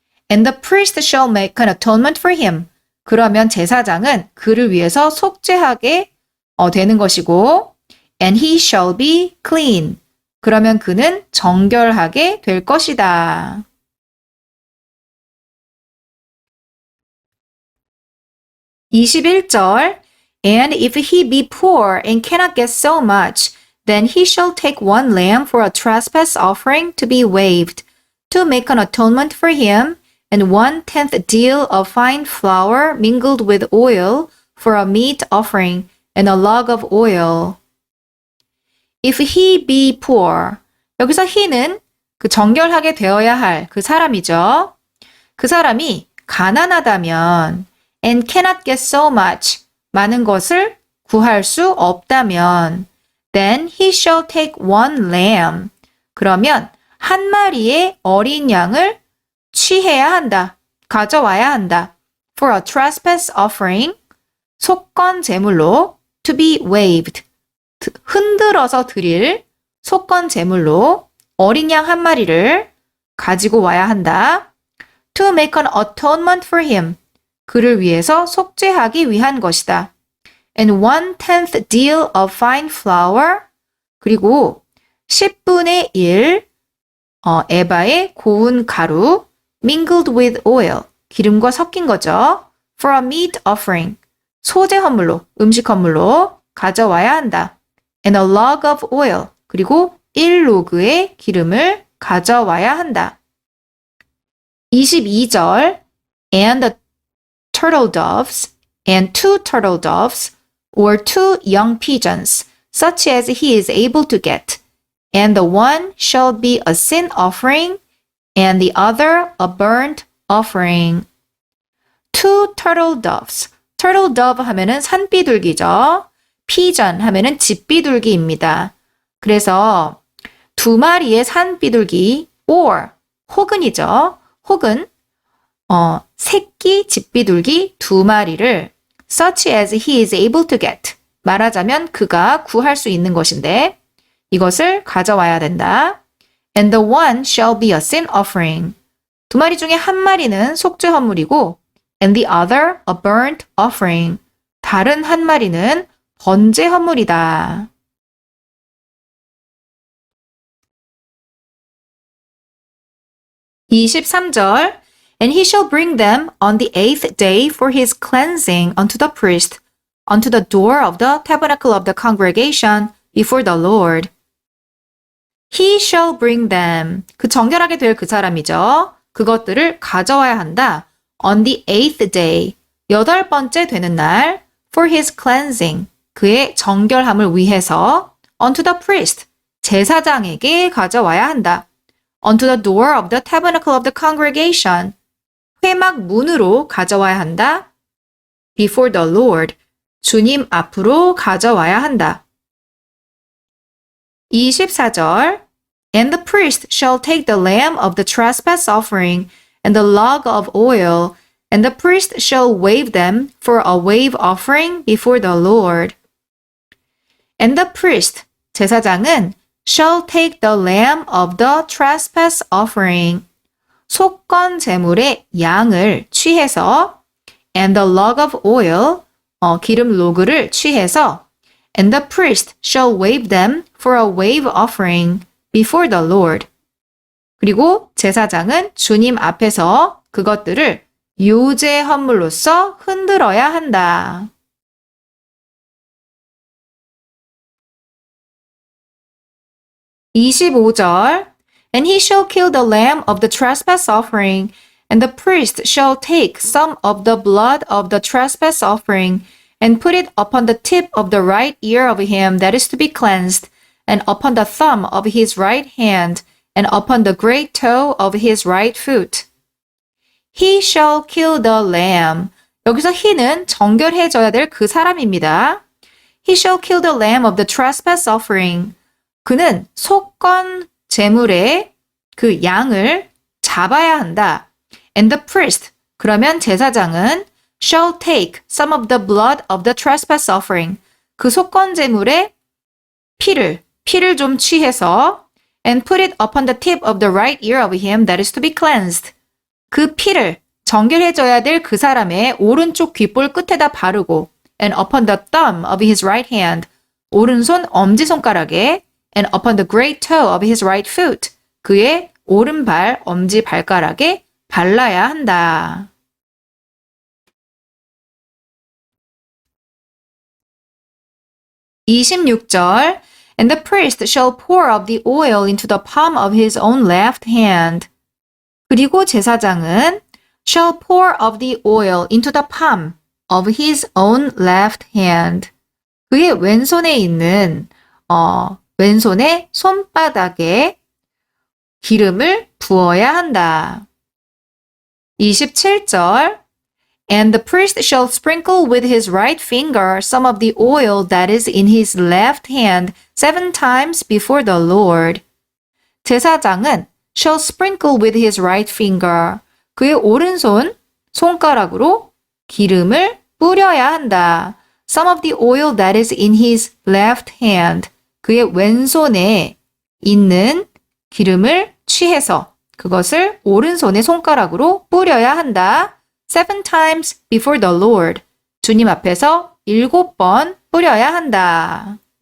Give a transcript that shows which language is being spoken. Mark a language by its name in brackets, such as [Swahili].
[English] And the priest shall make an atonement for him. [Korean] 그러면 제사장은 그를 위해서 속죄하게 되는 것이고 [English] And he shall be clean. [Korean] 그러면 그는 정결하게 될 것이다. [English] 21절 And if he be poor and cannot get so much, then he shall take one lamb for a trespass offering to be waived, to make an atonement for him, and 1/10 deal of fine flour mingled with oil for a meat offering, and a log of oil. If he be poor. [Korean] 여기서 he는 그 정결하게 되어야 할 그 사람이죠. 그 사람이 가난하다면 [English] and cannot get so much. [Korean] 많은 것을 구할 수 없다면 [English] then he shall take one lamb. [Korean] 그러면 한 마리의 어린 양을 취해야 한다. 가져와야 한다. [English] For a trespass offering. [Korean] 속건 제물로 [English] to be waived. [Korean] 흔들어서 드릴 속건 제물로 어린 양 한 마리를 가지고 와야 한다. [English] To make an atonement for him. [Korean] 그를 위해서 속죄하기 위한 것이다. [English] And 1/10 deal of fine flour. [Korean] 그리고 10분의 1 에바의 고운 가루 [English] mingled with oil. [Korean] 기름과 섞인 거죠. [English] For a meat offering. [Korean] 소제 헌물로, 음식 헌물로 가져와야 한다. [English] And a log of oil. [Korean] 그리고 1로그의 기름을 가져와야 한다. [English] 22절 and the turtle doves and 2 turtle doves or 2 young pigeons such as he is able to get and the one shall be a sin offering and the other a burnt offering. 2 turtle doves. turtle dove [Korean] 하면은 산비둘기죠. pigeon 하면은 집비둘기입니다. 그래서 2마리의 산비둘기 or 혹은이죠. 혹은 새끼 집비둘기 2마리를 [English] such as he is able to get. [Korean] 말하자면 그가 구할 수 있는 것인데 이것을 가져와야 된다. [English] And the one shall be a sin offering. [Korean] 2마리 중에 1마리는 속죄 헌물이고 [English] and the other a burnt offering. [Korean] 다른 1마리는 번제 헌물이다. [English] 23절 And he shall bring them on the 8th day for his cleansing unto the priest, unto the door of the tabernacle of the congregation before the Lord. He shall bring them. [Korean] 그 정결하게 될 그 사람이죠. 그것들을 가져와야 한다. [English] On the 8th day. [Korean] 8번째 되는 날. [English] For his cleansing. [Korean] 그의 정결함을 위해서. [English] Unto the priest. [Korean] 제사장에게 가져와야 한다. [English] Unto the door of the tabernacle of the congregation. [Korean] 회막 문으로 가져와야 한다. [English] Before the Lord. [Korean] 주님 앞으로 가져와야 한다. [English] 24절 And the priest shall take the lamb of the trespass offering and the log of oil, and the priest shall wave them for a wave offering before the Lord. And the priest, [Korean] 제사장은 [English] shall take the lamb of the trespass offering, [Korean] 속건 제물의 양을 취해서 [English] and the log of oil, [Korean] 기름 로그를 취해서 [English] and the priest shall wave them for a wave offering before the Lord. [Korean] 그리고 제사장은 주님 앞에서 그것들을 요제 헌물로서 흔들어야 한다. [English] 25절 And he shall kill the lamb of the trespass offering, and the priest shall take some of the blood of the trespass offering and put it upon the tip of the right ear of him that is to be cleansed, and upon the thumb of his right hand, and upon the great toe of his right foot. He shall kill the lamb. [Korean] 여기서 he는 정결해져야 될 그 사람입니다. [English] He shall kill the lamb of the trespass offering. [Korean] 그는 속건 제물의 그 양을 잡아야 한다. [English] And the priest. [Korean] 그러면 제사장은 [English] shall take some of the blood of the trespass offering. [Korean] 그 속건 제물의 피를 좀 취해서 [English] and put it upon the tip of the right ear of him that is to be cleansed. [Korean] 그 피를 정결해져야 될 그 사람의 오른쪽 귓볼 끝에다 바르고 [English] and upon the thumb of his right hand. [Korean] 오른손 엄지손가락에 [English] and upon the great toe of his right foot. [Korean] 그의 오른발 엄지 발가락에 발라야 한다. [English] 26절 And the priest shall pour of the oil into the palm of his own left hand. [Korean] 그리고 제사장은 [English] shall pour of the oil into the palm of his own left hand. [Korean] 그의 왼손에 있는 왼손의 손바닥에 기름을 부어야 한다. [English] 27절 And the priest shall sprinkle with his right finger some of the oil that is in his left hand 7 times before the Lord. [Korean] 제사장은 [English] shall sprinkle with his right finger. [Korean] 그의 오른손 손가락으로 기름을 뿌려야 한다. [English] Some of the oil that is in his left hand. [Korean] 그의 왼손에 있는 기름을 취해서 그것을 오른손의 손가락으로 뿌려야 한다. [English] 7 times before the Lord. [Korean] 주님 앞에서 7번 뿌려야 한다.